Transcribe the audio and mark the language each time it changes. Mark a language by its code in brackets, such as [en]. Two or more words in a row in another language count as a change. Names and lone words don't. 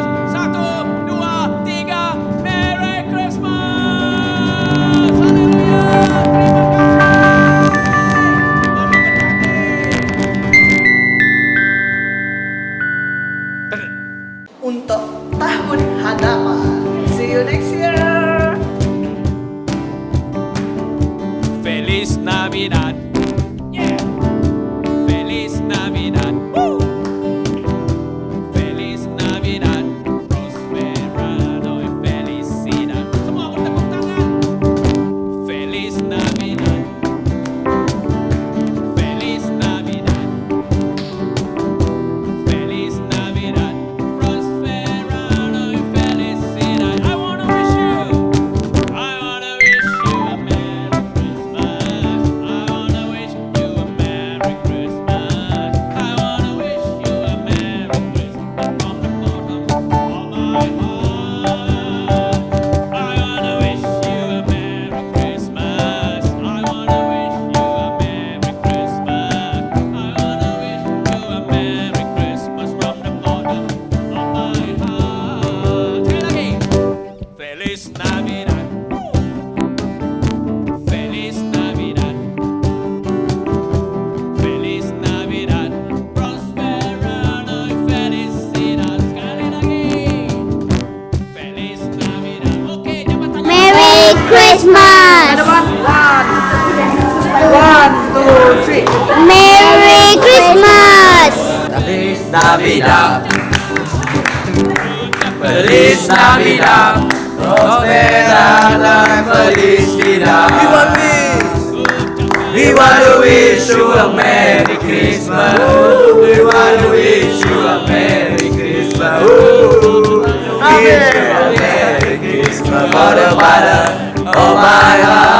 [en] 1, 2, 3. Merry Christmas. [ms] Haleluya. Untuk tahun hadapan. [en] See you next year. [es] Feliz Navidad. Yeah. Feliz Navidad. Woo. Feliz Navidad. Prosperado y felicidad. [ms] Semua bertepuk tangan. [es] Feliz Navidad. Feliz Navidad. Feliz Navidad. Prosperado y felicidad. [en] I wanna wish you a Merry Christmas. I wanna wish you a Merry Christmas. I wanna wish you a Merry Christmas from the bottom of my heart. I wanna wish you a Merry Christmas. I wanna wish you a Merry Christmas. I wanna wish you a Merry Christmas from the bottom of my heart. [ms] Sekali lagi. [es] Feliz Navidad. Feliz Navidad. Feliz Navidad. Prosperado y felicidad. [ms] Sekali lagi. [es] Feliz Navidad. [ms] Oke, jabat tangan. [en] Merry Christmas. One, two, three. Merry Christmas. [es] Feliz Navidad. Feliz Navidad. Prosperada felicidad. [en] We want to wish you a Merry Christmas. We want to wish you a Merry Christmas. Wish you a Merry Christmas for the Father of my heart.